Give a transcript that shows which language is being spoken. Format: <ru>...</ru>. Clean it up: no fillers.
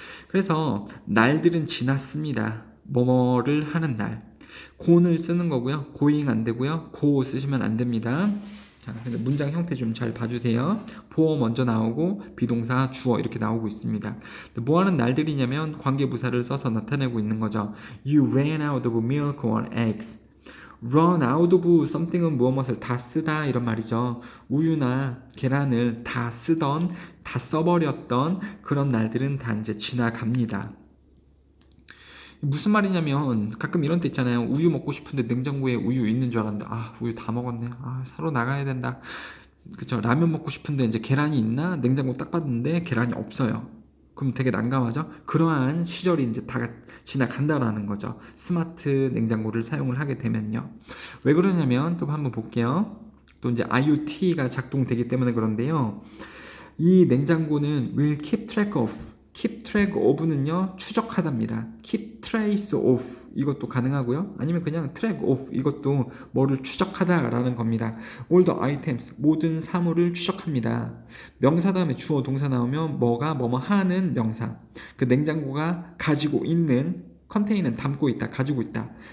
<ko>그래서 날들은 지났습니다. 뭐뭐를 하는 날. gone을 쓰는 거고요. going 안 되고요. go 쓰시면 안 됩니다. 자, 근데 문장 형태 좀 잘 봐주세요. 보어 먼저 나오고 비동사, 주어 이렇게 나오고 있습니다. 뭐 하는 날들이냐면 관계부사를 써서 나타내고 있는 거죠.</ko> <en>You ran out of milk or eggs.</en> <ko>run out of something은 무엇을 다 쓰다 이런 말이죠. 우유나 계란을 다 쓰던, 다 써버렸던 그런 날들은 다 이제 지나갑니다. 무슨 말이냐면 가끔 이런 때 있잖아요. 우유 먹고 싶은데 냉장고에 우유 있는 줄 알았는데 우유 다 먹었네. 사러 나가야 된다. 그쵸? 라면 먹고 싶은데 이제 계란이 있나? 냉장고 딱 봤는데 계란이 없어요. 그럼 되게 난감하죠? 그러한 시절이 이제 다 지나간다라는 거죠. 스마트 냉장고를 사용을 하게 되면요. 왜 그러냐면 또 한번 볼게요. 또 이제 IoT가 작동되기 때문에 그런데요. 이 냉장고는</ko> <en>will keep track of,</en> <ko>keep track of는요, 추적하답니다. keep trace of 이것도 가능하고요. 아니면 그냥 track of 이것도 뭐를 추적하다라는 겁니다.</ko> <en>all the items,</en> <ko>모든 사물을 추적합니다. 명사 다음에 주어 동사 나오면 뭐가 뭐뭐 하는 명사. 그 냉장고가 가지고 있는, 컨테이너는 담고 있다, 가지고 있다.</ko>